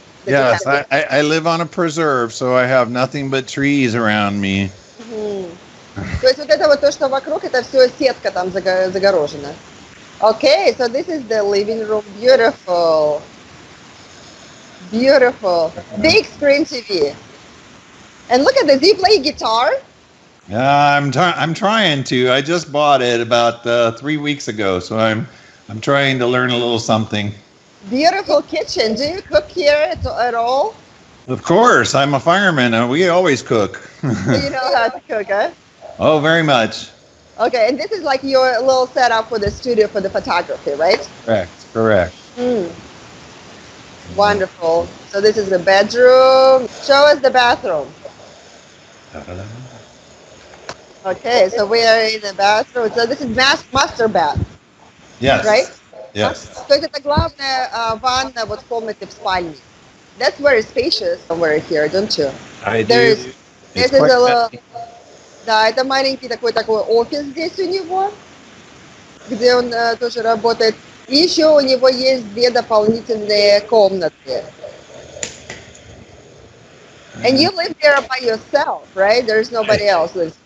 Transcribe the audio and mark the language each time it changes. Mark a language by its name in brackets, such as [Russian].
[English] Yes, I live on a preserve, so I have nothing but trees around me. [Russian] То есть вот это вот то, что вокруг, это все сетка там загорожена. [English] Okay, so this is the living room. Beautiful. Beautiful. Big screen TV. And look at this. Do you play guitar? I'm trying to. I just bought it about 3 weeks ago, so I'm trying to learn a little something. Beautiful kitchen. Do you cook here at all? Of course, I'm a fireman. We always cook. So you know how to cook, huh? Oh, very much. Okay, and this is like your little setup for the studio for the photography, right? Correct. Wonderful. So this is the bedroom. Show us the bathroom. Okay, so we are in the bathroom. So this is master bath, Yes. right? Yes. [Russian] То есть это главная ванна вот в комнате в спальне. [English] That's very spacious somewhere here, don't you? I do. There's It's a quite little, messy. [Russian] да, это маленький такой офис здесь у него, где он тоже работает. И еще у него есть 2 дополнительные комнаты. [English] And you live there by yourself, right? There's nobody else lives.